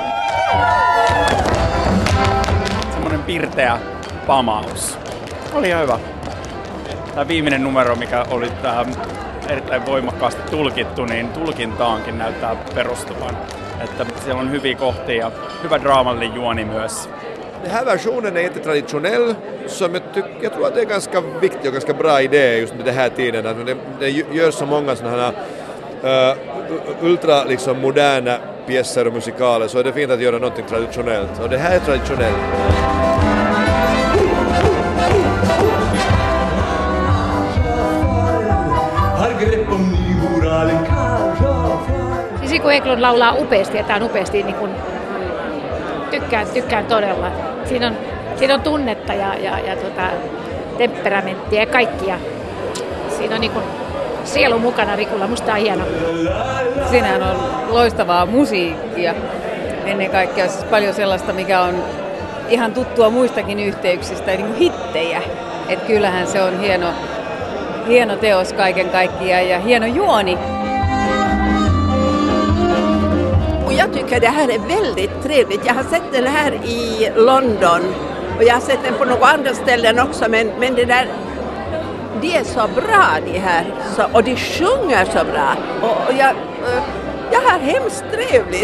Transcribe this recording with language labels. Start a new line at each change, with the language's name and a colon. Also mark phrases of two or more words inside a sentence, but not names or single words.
Finnish: Semmoinen pirteä pamaus. Oli ihan hyvä. Tämä viimeinen numero, mikä oli erittäin voimakkaasti tulkittu, niin tulkintaankin näyttää perustuvan. Että siellä on hyviä kohtia ja hyvä draamallinen juoni myös.
Swedish: Den här versionen är inte traditionell, som jag tror att det är ganska viktig och ganska bra idé just med den här tiden. Att det gör så många sådana här ultra liksom moderna pjäser och musikaler, så är det fint att göra något traditionellt. Och det här är traditionellt.
Finnish: Sisikko Eklund laulaa upeasti ja tää on upeasti niin kun tykkään todella. Siinä on tunnetta ja temperamenttia ja kaikkia. Siinä on niin kun sielu mukana Rikulla. Musta on hieno. Siinähän on loistavaa musiikkia. Ennen kaikkea siis paljon sellaista, mikä on ihan tuttua muistakin yhteyksistä, niin kuin hittejä. Et kyllähän se on hieno teos kaiken kaikkiaan ja hieno juoni.
Swedish: Jag tycker det här är väldigt trevligt. Jag har sett den här i London och jag har sett den på några andra ställen också, men det där, de är så bra de här och de sjunger så bra och jag har hemskt trevligt.